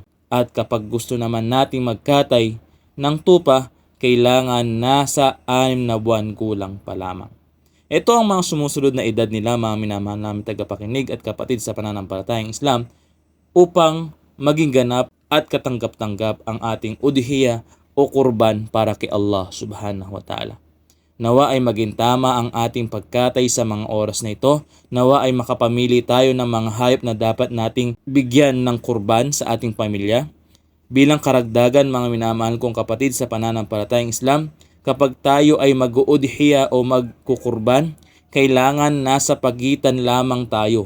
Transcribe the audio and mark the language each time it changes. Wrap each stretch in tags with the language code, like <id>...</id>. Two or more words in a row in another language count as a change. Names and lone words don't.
<tl>At kapag gusto naman nating magkatay ng tupa, kailangan nasa 6 na buwan gulang pa lamang. Ito ang mga sumusunod na edad nila, mga minamahal namin tagapakinig at kapatid sa pananampalatayang Islam, upang maging ganap at katanggap-tanggap ang ating udhiya o kurban para kay Allah</tl> <ar>سبحانه وتعالى.</ar> <tl>Nawa ay maging tama ang ating pagkatay sa mga oras na ito. Nawa ay makapamili tayo ng mga hayop na dapat nating bigyan ng kurban sa ating pamilya. Bilang karagdagan, mga minamahal kong kapatid sa pananampalatayang Islam, kapag tayo ay mag-uudhiya o magkukurban, kailangan nasa pagitan lamang tayo.</tl>